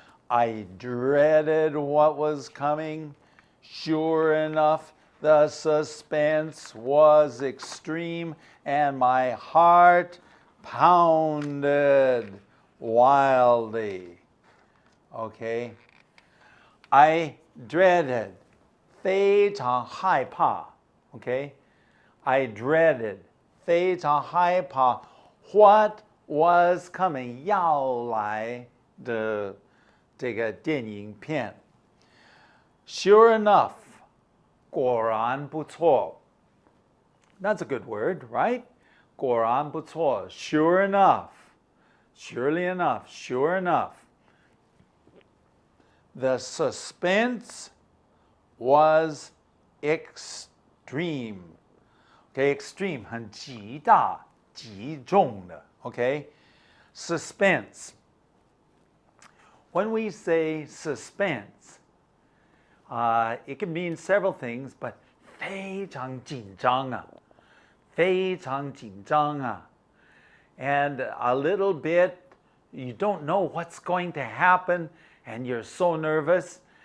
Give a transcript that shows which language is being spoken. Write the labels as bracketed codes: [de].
[en] I dreaded what was coming. Sure enough, the suspense was extreme and my heart pounded wildly. Okay? I dreaded, [zh] 非常害怕. [en] Okay? I dreaded, [zh] 非常害怕 [en] what was coming [zh] 要来的这个电影片。 [en] Sure enough, [zh] 果然不错。 [en] That's a good word, right? [zh] 果然不错。 [en] Sure enough, surely enough, sure enough. The suspense was extreme. Okay, extreme [zh] 很极大、极重的。 [en] Okay, suspense. When we say suspense, it can mean several things, but [zh] 非常紧张啊，非常紧张啊。 [en] And a little bit, you don't know what's going to happen, and you're so nervous.